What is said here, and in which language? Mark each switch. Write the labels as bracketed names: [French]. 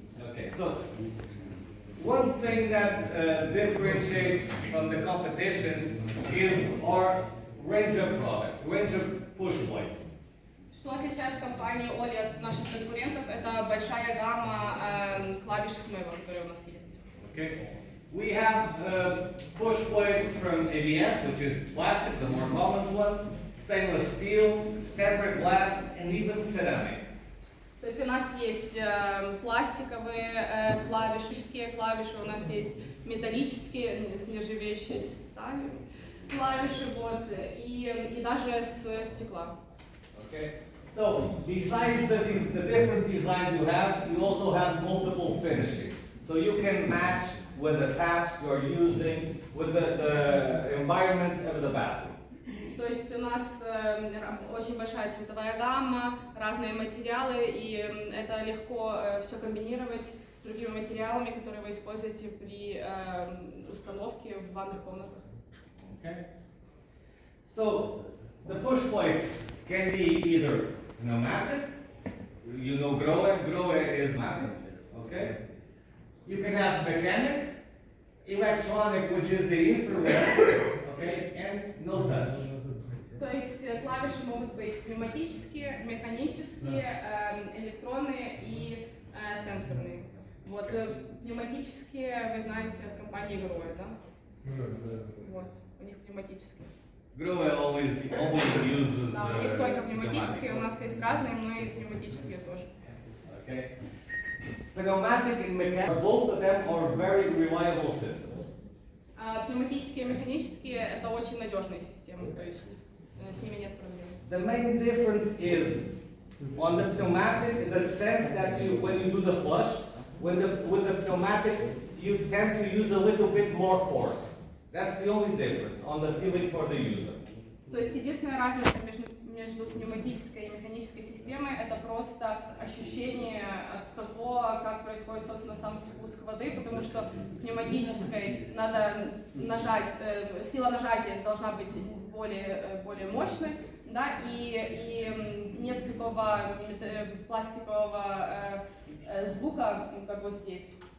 [English] Okay, so one thing that differentiates from the competition is our range of products, range of push points. [Russian] Что отличает компанию OLI от наших конкурентов? Это большая гамма клавиш смыва, которые у нас есть. [English] Okay, we have push points from ABS, which is plastic, the more common one, stainless steel, tempered glass, and even ceramic. [Russian] То есть у нас есть пластиковые клавиши, у нас есть металлические, с нержавеющей стали клавиши, вот, и даже с стекла. [English] Okay. So besides the different designs you also have multiple finishes. So you can match with the taps you are using, with the environment of the bathroom. [Russian] То есть у нас очень большая цветовая гамма, разные материалы, и это легко все комбинировать с другими материалами, которые вы используете при установке в ванных комнатах. [English] Okay. So the push points can be either pneumatic, you know Grohe is pneumatic, okay? You can have mechanic, electronic, which is the infrared, okay, and no touch. [Russian] То есть клавиши могут быть пневматические, механические, электронные и сенсорные. Вот пневматические вы знаете от компании Grohe, да? Вот, у них пневматические. [English] Grohe always uses. [Russian] Да, у них только пневматические, у нас есть разные, но и пневматические тоже. [English] Okay. Pneumatic and mechanical, both of them are very reliable systems. [Russian] Пневматические и механические это очень надежные системы, то есть с ними нет проблем. [English] The main difference is on the pneumatic in the sense that when you do the flush, with the pneumatic you tend to use a little bit more force. That's the only difference on the feeling for the user. [Russian] То есть единственная разница между между пневматической и механической системой это просто ощущение от того, как происходит, собственно, сам спуск воды, потому что в пневматической надо нажать, сила нажатия должна быть более мощной, да, и нет такого пластикового звука, как вот здесь.